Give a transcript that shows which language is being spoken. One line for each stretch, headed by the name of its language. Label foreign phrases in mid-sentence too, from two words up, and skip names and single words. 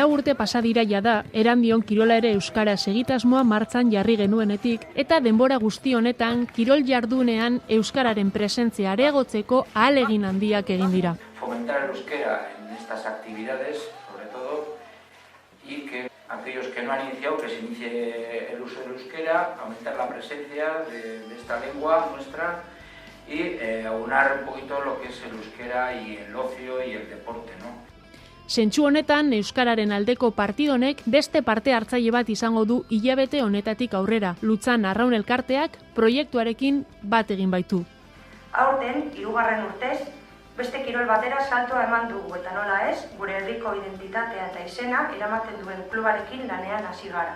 Basque: urte pasadira jada, Erandion kirola ere euskaraz egitasmoa martzan jarri genuenetik, eta denbora guzti honetan kirol jardunean euskararen presentzia areagotzeko ahalegin handiak egin dira.
Spanish: Fomentar el euskera en estas actividades, sobre todo, y que aquellos que no han iniciado, que se inicie el uso del euskera, aumentar la presencia de esta lengua nuestra y aunar un poquito lo que es el euskera y el ocio y el deporte, ¿no?
Basque: Zentsu honetan, euskararen aldeko partidonek beste parte hartzaile bat izango du hilabete honetatik aurrera. Lutzan Arraun elkarteak proiektuarekin bat egin baitu. Aurten, 3. urtez, beste kirol batera saltoa eman dugu eta nola ez, gure herriko identitatea eta izena eramaten duen klubarekin lanean hasi gara.